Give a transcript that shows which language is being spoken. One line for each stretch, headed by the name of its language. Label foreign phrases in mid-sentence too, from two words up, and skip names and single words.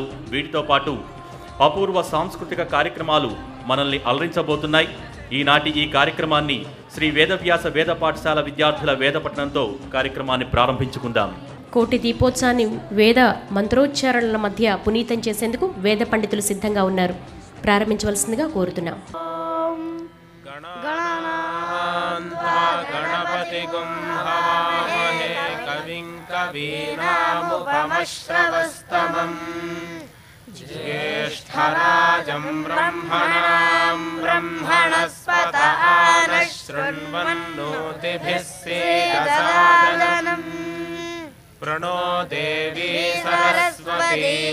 Telugu: వీటితో పాటు అపూర్వ సాంస్కృతిక కార్యక్రమాలు మనల్ని అలరించబోతున్నాయి. ఈనాటి ఈ కార్యక్రమాన్ని శ్రీ వేదవ్యాస వేద పాఠశాల విద్యార్థుల వేదపఠనంతో కార్యక్రమాన్ని ప్రారంభించుకుందాం. కోటి దీపోత్సవాన్ని వేద మంత్రోచ్చారణల మధ్య పునీతం చేసేందుకు వేద పండితులు సిద్ధంగా ఉన్నారు. ప్రారంభించవలసిందిగా కోరుతున్నాం.
Sanskrit: ज्येष्ठराजं ब्रह्मणां ब्रह्मणस्पत आनः शृण्वन्नोतिभिः सेदसादनम् प्रणो देवी सरस्वती